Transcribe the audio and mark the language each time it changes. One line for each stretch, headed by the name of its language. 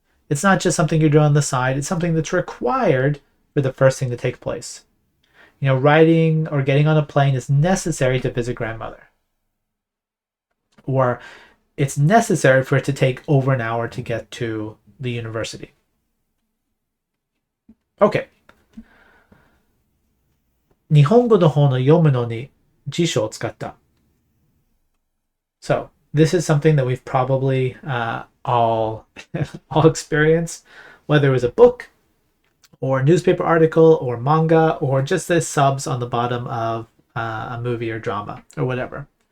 English: It's not just something you're doing on the side, it's something that's required for the first thing to take place. Riding or getting on a plane is necessary to visit grandmother. Or it's necessary for it to take over an hour to get to the university. Okay.
Japanese: 日本語の本を読むのに辞書を使った。
English: So, this is something that we've probably all experienced, whether it was a book or a newspaper article or manga or just the subs on the bottom of a movie or drama or whatever.